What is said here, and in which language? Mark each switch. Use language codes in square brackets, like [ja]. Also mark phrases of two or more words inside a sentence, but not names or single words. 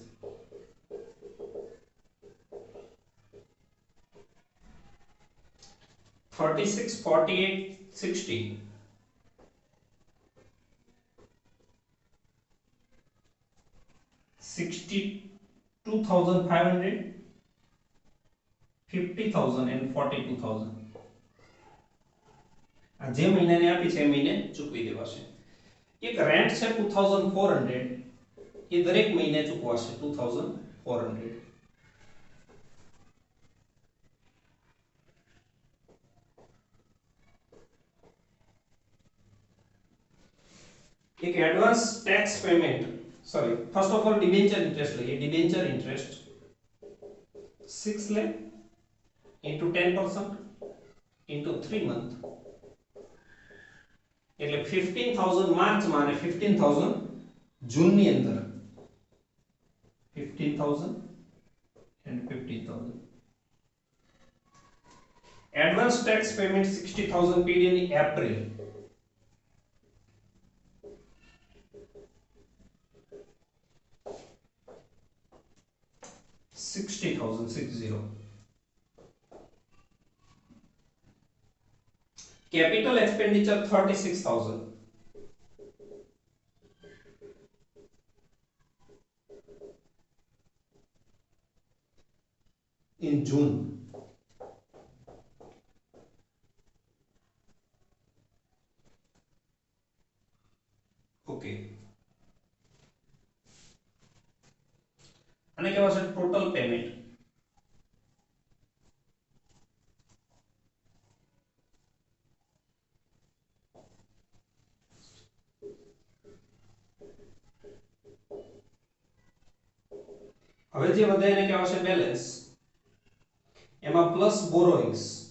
[en] $36, $48, $60. $62,500, $50,000 and $42,000. [gu] આ જે મહિનાની આપી છે એ મહિને ચૂકવી દેવાશે. એક રેન્ટ છે 2,400, એ દરેક મહિને ચૂકવાશે 2,400. [en] एक advance tax payment, sorry, first of all debenture interest लगे. debenture interest 6 lakh into 10% into 3 month [gu] એટલે 15000 માર્ચમાં અને 15000 જૂનની અંદર [en] 15000 and 15000 advance tax payment 60000 paid in April 60,060 capital expenditure 36,000 in June [gu] okay અને કેવા છે [en] total payment [gu] હવે જે વધે એને કહેવાય છે બેલેન્સ એમાં [en] plus borrowings